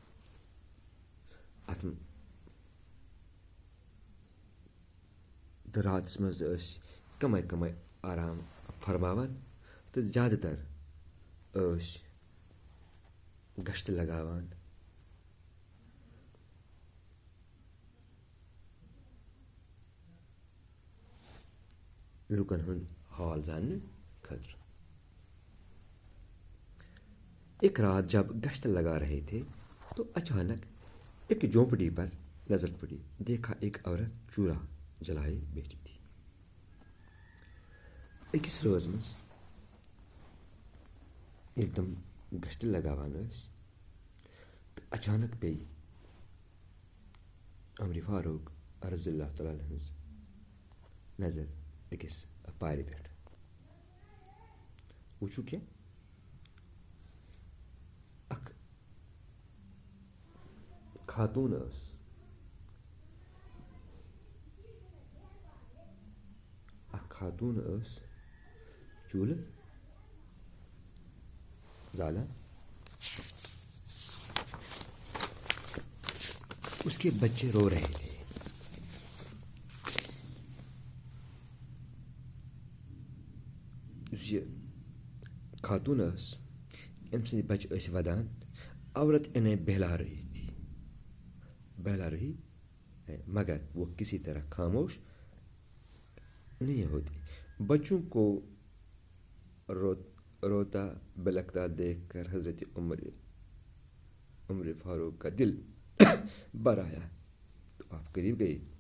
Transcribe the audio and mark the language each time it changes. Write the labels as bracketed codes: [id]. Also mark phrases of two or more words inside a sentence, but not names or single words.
[ks] اتھ تہٕ راتس منٛز ٲسۍ کمے کمے آرام فرماوان، تہٕ زیادٕ تر ٲسۍ گشت لگاوان. لُکن ہُنٛد حال زاننہٕ خٲطرٕ. [ur] ایک رات جب گشت لگا رہے تھے تو اچانک ایک جھونپڑی پر نظر پڑی. دیکھا ایک عورت چولہا جلائے بیٹھی تھی. [ks] أکِس رٲژ منٛز ییٚلہِ تِم گشت لگاوان ٲسۍ تہٕ اچانک پیٚیہِ عمر فاروق [ar] رضی اللہ تعالیٰ [ks] ہٕنٛز نظر أکِس پارِ پٮ۪ٹھ. وٕچھو کیٛاہ؟ اکھ خاتوٗن ٲس. اکھ خاتوٗن ٲس چوٗلہٕ زالان. [ur] اس کے بچے رو رہے تھے. [ks] یُس یہِ خاتوٗن ٲس، أمۍ سٕنٛدۍ بچہِ ٲسۍ ودان. [ur] عورت انہیں بہلا رہی تھی، بہلا رہی مگر وہ کسی طرح خاموش نہیں ہوتی. بچوں کو روتا بلکتا دیکھ کر حضرت عمر فاروق کا دل بر آیا تو آپ قریب گئے.